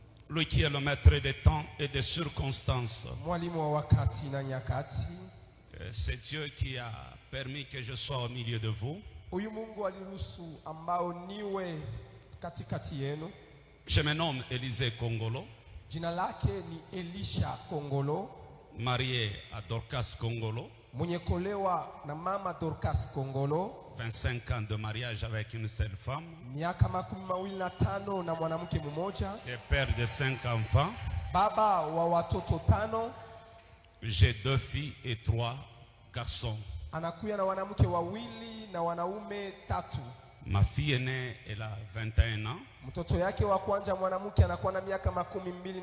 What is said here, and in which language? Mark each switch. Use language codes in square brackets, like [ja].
[fr] lui qui est le maître des temps et des circonstances. [sw] mwalimu wa wakati na nyakati. [fr] C'est Dieu qui a permis que je sois au milieu de vous. [sw] Huyu Mungu aliruhusu ambao niwe katikati yenu. [fr] Je me nomme Élisée Kongolo, [sw] Jina lake ni Elisha Kongolo, [fr] marié à Dorcas Kongolo. [sw] mwenye kolewa na mama Dorcas Kongolo. [fr] 25 ans de mariage avec une seule femme. [sw] Miaka 25 na mwanamke mmoja. [fr] Et père de 5 enfants. [sw] Baba wa watoto 5. [fr] J'ai 2 filles et 3 garçons. [sw] Anakuya na wanamke wawili na wanaume 3. [fr] Ma fille aînée, elle a 21 ans. [sw] Mtoto yake wa kwanza mwanamke anakuwa na miaka 21.